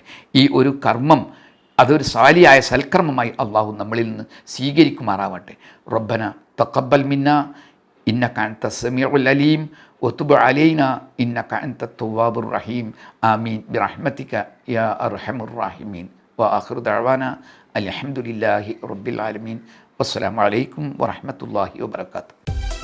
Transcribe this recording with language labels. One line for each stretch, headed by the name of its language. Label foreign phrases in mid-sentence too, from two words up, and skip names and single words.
Malayalam: ഈ ഒരു കർമ്മം അതൊരു സാലിയായ സൽക്കർമ്മമായി അള്ളാഹു നമ്മളിൽ നിന്ന് സ്വീകരിക്കുമാറാവട്ടെ.
Arabic: ربنا تقبل منا إنك أنت السميع العليم وتب علينا إنك أنت التواب الرحيم. آمين برحمتك يا أرحم الراحمين. وآخر دعوانا الحمد لله رب العالمين والسلام عليكم ورحمة الله وبركاته.